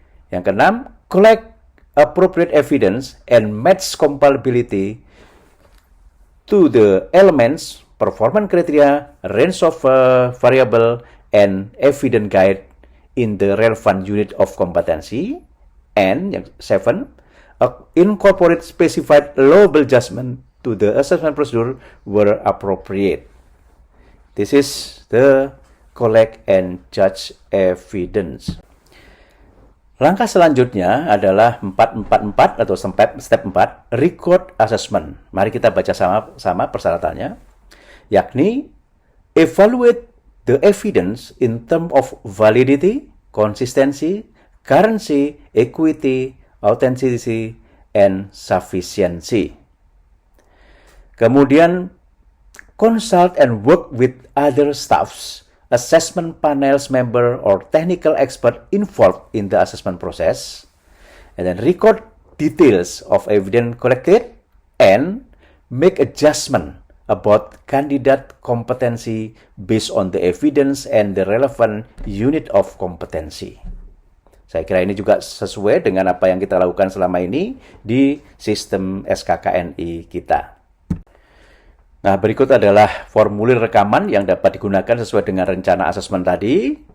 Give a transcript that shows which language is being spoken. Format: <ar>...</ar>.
<id>Yang keenam,</id> <en>collect appropriate evidence and match compatibility to the elements, performance criteria, range of variable, and evidence guide in the relevant unit of competency. And yang 7, incorporate specified allowable adjustment to the assessment procedure where appropriate. This is the collect and judge evidence.</en> <id>Langkah selanjutnya adalah 444 atau</id> <en>step 4, record assessment.</en> <id>Mari kita baca sama persyaratannya, yakni</id> <en>evaluate the evidence in terms of validity, consistency, currency, equity, authenticity, and sufficiency.</en> <id>Kemudian</id> <en>consult and work with other staffs, assessment panels member or technical expert involved in the assessment process, and then record details of evidence collected and make adjustment about candidate competency based on the evidence and the relevant unit of competency.</en> <id>Saya kira ini juga sesuai dengan apa yang kita lakukan selama ini di sistem SKKNI kita. Nah, berikut adalah formulir rekaman yang dapat digunakan sesuai dengan rencana asesmen tadi.</id>